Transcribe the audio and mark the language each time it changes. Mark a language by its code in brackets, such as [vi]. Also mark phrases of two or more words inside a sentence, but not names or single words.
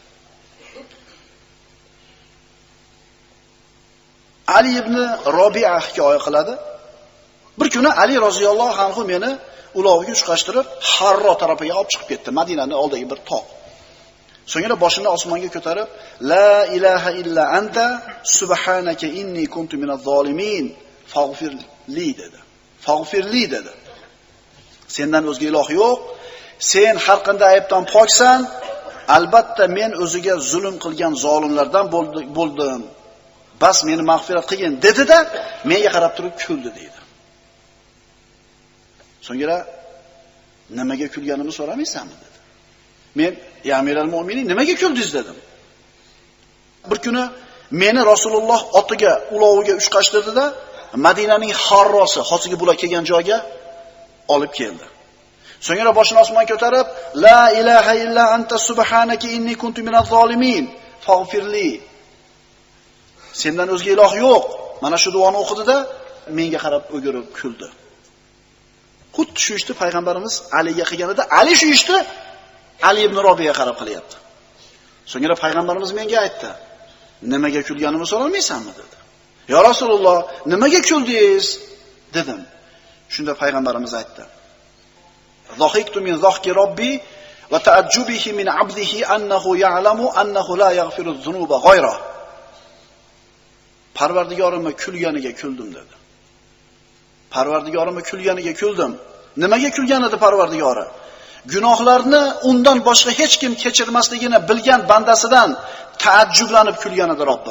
[uz] Ali ibn Robi'a hikoya qiladi. Bir kuni Ali [ar] رضي الله عنه [uz] meni uloviga uchqashtirib, Harro tarafiga olib chiqib ketdi, Madinaning oldidagi bir tog'. So'ngra boshini osmonga ko'tarib, [ar] "لا إله إلا أنت سبحانك إني كنت من الظالمين فاغفر لي" dedi. [uz] Faghfirli dedi. Sendan o'zga iloh yo'q, sen har qanday aybdan poksan, albatta men o'ziga zulm qilgan zolimlardan bo'ldim. Bas meni mag'firat qilgin dedi-da, menga qarab turib kuldi dedi. So'ngra nimaga kulganimni so'ramaysanmi dedi. Men, [ar] "يا أمير المؤمنين, [uz] nimaga kuldingiz?" dedim. Bir kuni meni Rasululloh otiga, uloviga uchqashtirdi-da, Madinaning Harrosi, hozirgi bular kelgan joyga olib keldi. So'ngra boshini osmonga ko'tarib, [ar] "لا إله إلا أنت سبحانك إني كنت من الظالمين فاغفر لي." [uz] Sendan o'zga iloh yo'q. Mana shu duoni o'qidi-da, menga qarab o'girib kuldi. Xuddi shu ishni payg'ambarimiz Aliga qilganida, Ali shu ishni Ali ibn Robiyaga qarab qilyapti. So'ngra payg'ambarimiz menga aytdi, "Nimaga kulganimni so'ramaysanmi?" dedi. [ar] "يا رسول الله, [uz] nimaga kuldingiz?" dedim. Shunda payg'ambarimiz aytdi, [ar] "ضحكت من ضحك ربي وتعجبه من عبده أنه يعلم أنه لا يغفر الذنوب غيره." [uz] Parvardigorimga kulganiga kuldim dedi. Parvardigorimga kulganiga kuldim. Nimaga kulgan edi Parvardigori? Gunohlarni undan boshqa hech kim kechirmasligini bilgan bandasidan taajjublanib kulgan edi Robbim.